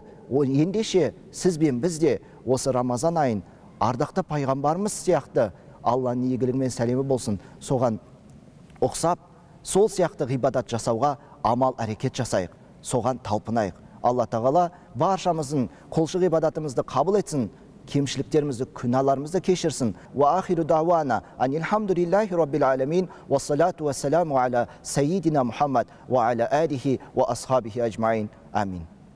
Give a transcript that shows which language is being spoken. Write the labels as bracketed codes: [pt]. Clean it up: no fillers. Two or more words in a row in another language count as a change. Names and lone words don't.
[kk] Ендеше сіз бен біз де осы Рамазан айын ардақты пайғамбарымыз сияқты, Алланың игілігімен сәлемі болсын, соған ұқсап, сол сияқты ғибадат жасауға амал әрекет жасайық, соған талпынайық. Алла тағала баршамыздың құлшылық ғибадатымызды қабыл етсін, кемшіліктерімізді, күнәларымызды кешірсін. [ar] وآخر دعوانا أن الحمد لله رب العالمين والصلاة والسلام على سيدنا محمد وعلى آله وأصحابه أجمعين. [kk] Амин.